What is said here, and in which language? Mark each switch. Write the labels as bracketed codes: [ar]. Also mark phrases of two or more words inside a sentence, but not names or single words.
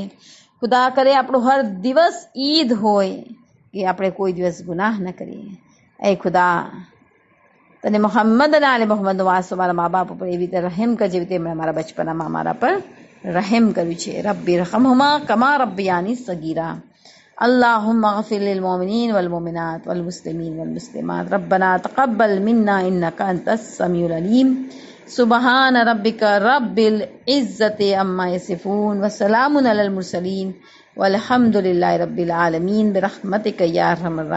[gu] ખુદા કરે આપણો હર દિવસ ઈદ હોય કે આપણે કોઈ દિવસ ગુનાહ ન કરીએ. એ ખુદા તને મોહમ્મદ અને આલે મોહમ્મદ વાસ મારા મા બાપ ઉપર એવી રીતે રહેમ કર જેવી રીતે એમણે મારા બચપનામાં મારા પર રહેમ કર્યું છે. [ar] رب ارحمهما كما ربياني صغيرا. اللهم اغفر للمؤمنين والمؤمنات والمسلمين والمسلمات ربنا تقبل منا إنك أنت السميع العليم سبحان ربك رب العزة عما يصفون وسلام على المرسلين والحمد لله رب العالمين برحمتك يا أرحم الراحمين.